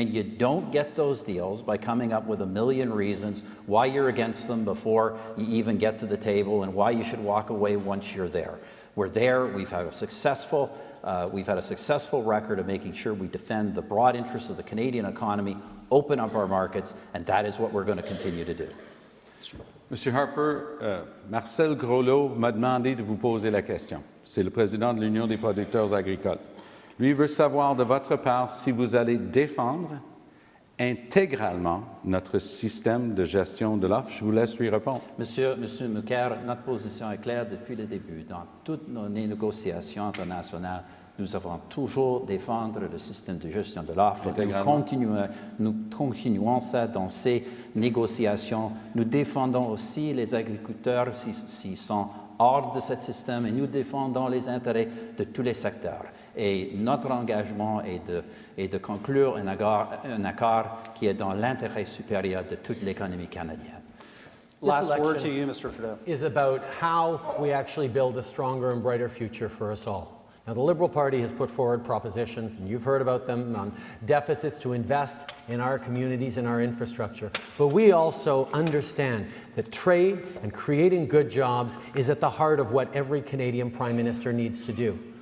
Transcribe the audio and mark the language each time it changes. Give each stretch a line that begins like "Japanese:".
English: And you don't get those deals by coming up with a million reasons why you're against them before you even get to the table, and why you should walk away once you're there. We're there. We've had a successful record of making sure we defend the broad interests of the Canadian economy, open up our markets, and that is what we're going to continue to do.
French: Monsieur Harper, Marcel Groslot m'a demandé de vous poser la question. C'est le président de l'Union des producteurs agricoles. Lui veut savoir de votre part si vous allez défendre intégralement notre système de gestion de l'offre. Je vous laisse lui répondre. Monsieur Mulcair, notre position est claire depuis le début. Dans toutes nos négociations internationales, nous avons toujours défendre le système de gestion de l'offre. Nous continuons ça dans ces négociations. Nous défendons aussi les agriculteurs s'ils sont hors de ce système, et nous défendons les intérêts de tous les secteurs. Et notre engagement est de conclure un accord qui est dans l'intérêt supérieur de toute l'économie canadienne.
English: Last word to you, Mr. Trudeau. Is about how we actually build a stronger and brighter future for us all. Now, the Liberal Party has put forward propositions, and you've heard about them, on deficits to invest in our communities and our infrastructure. But we also understand that trade and creating good jobs is at the heart of what every Canadian Prime Minister needs to do.